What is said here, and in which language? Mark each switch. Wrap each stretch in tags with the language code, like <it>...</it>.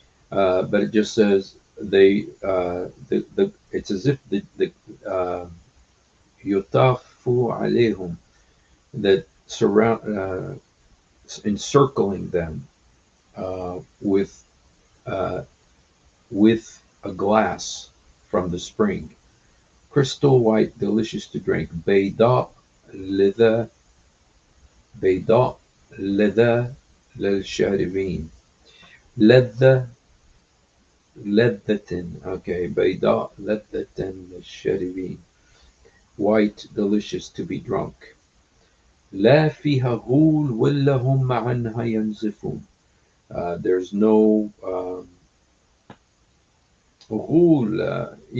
<en>But it just says they it's as if the</en> <ar>يطاف عليهم,</ar> <en>that surround encircling them with with a glass from the spring, crystal white, delicious to drink.</en> <ar>بيضاء لذة بيضاء لذة للشاربين. لذة لذة. Okay, بيضاء لذة للشاربين.</ar> <en>White, delicious to be drunk.</en> <ar>لا فيها غول ولا هم عنها ينزفون.</ar> <en>There's no غول.</en>